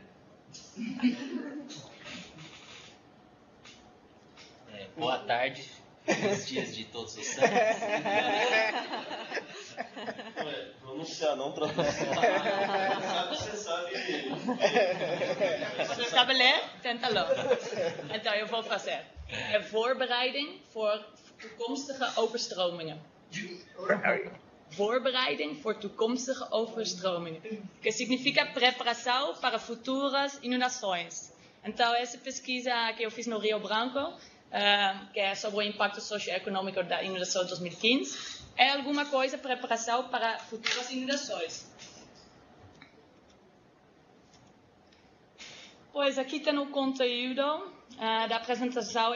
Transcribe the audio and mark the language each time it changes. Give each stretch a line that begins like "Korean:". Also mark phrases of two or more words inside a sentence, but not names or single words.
Portuguese: Boa tarde, bons dias de Todos os Santos. Pronunciar, não traduzir. Você sabe. Você sabe ler? Tenta logo. Então, eu vou fazer.
Dutch: Voorbereiding voor toekomstige overstromingen. Voorbereiding voor toekomstige overstromingen,
Portuguese: que significa preparação para futuras inundações. Então, essa pesquisa que eu fiz no Rio Branco, que é sobre o impacto socioeconômico da inundação de 2015, é alguma coisa, preparação para futuras inundações. Pois aqui tem o conteúdo da apresentação.